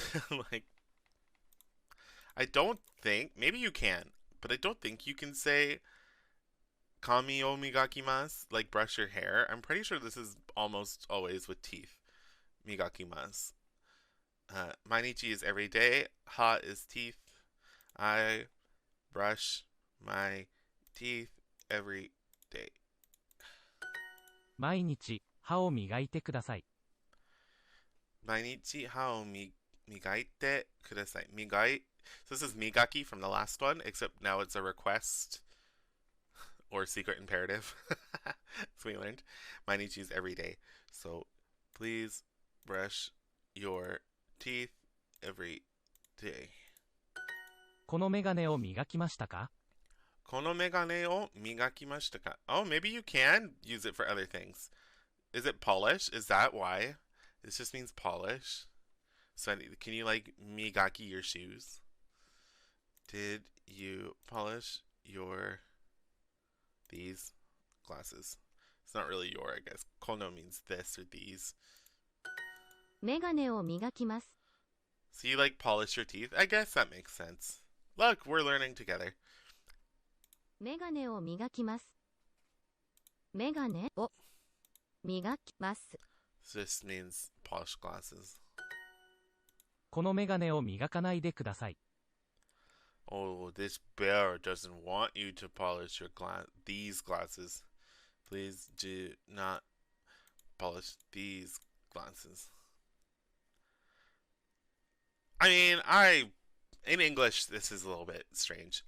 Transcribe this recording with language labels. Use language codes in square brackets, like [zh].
[en] Like, I don't think, maybe you can, but I don't think you can say [ja] kami o migakimasu, [en] like brush your hair. I'm pretty sure this is almost always with teeth. Migakimasu. Mainichi is every day. Ha is teeth. I brush my teeth every day. [ja] 毎日歯を磨いてください。 Mainichi ha o migaite kudasai. Migai. [en] So this is migaki from the last one, except now it's a request or secret imperative. As we learned. Mainichi is every day. So please brush your teeth every day. [ja] このメガネを磨きましたか Kono megane o migakimashita ka? [en] Oh, maybe you can use it for other things. Is it polish? Is that why? This just means polish. So can you like migaki your shoes? Did you polish your these glasses? It's not really your, I guess. Kono means this or these. [ja] メガネを磨きます [en] So you like polish your teeth? I guess that makes sense. Look, we're learning together. [ja] メガネを磨きますメガネを磨きます [en] This means polish glasses. [ja] このメガネを磨かないでください。 [en] Oh, this bear doesn't want you to polish your these glasses. Please do not polish these glasses. I mean, in English, this is a little bit strange.